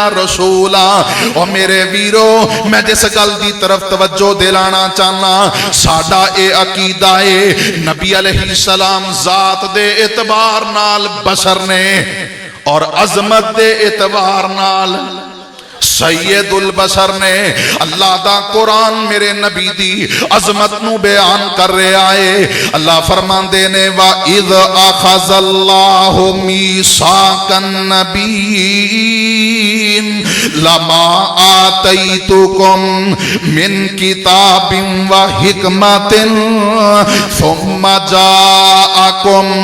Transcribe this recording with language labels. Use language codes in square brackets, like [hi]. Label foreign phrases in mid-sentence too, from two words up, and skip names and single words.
[pa] رسولا اور میرے ویرو میں جس گل دی طرف توجہ دلانا چاہنا ساڈا اے عقیدہ ہے نبی علیہ السلام ذات دے اعتبار نال بشر نے اور عظمت دے اعتبار نال बशर ने और अजमत दे एतबार नाल [ar] سيد البشر [pa] نے اللہ دا قرآن میرے نبی دی عظمت نوں بیان کر رہا ہے اللہ فرماندے نے [ar] وإذ أخذ الله ميثاق النبيين لما آتيتكم من كتاب وحكمة ثم جاءكم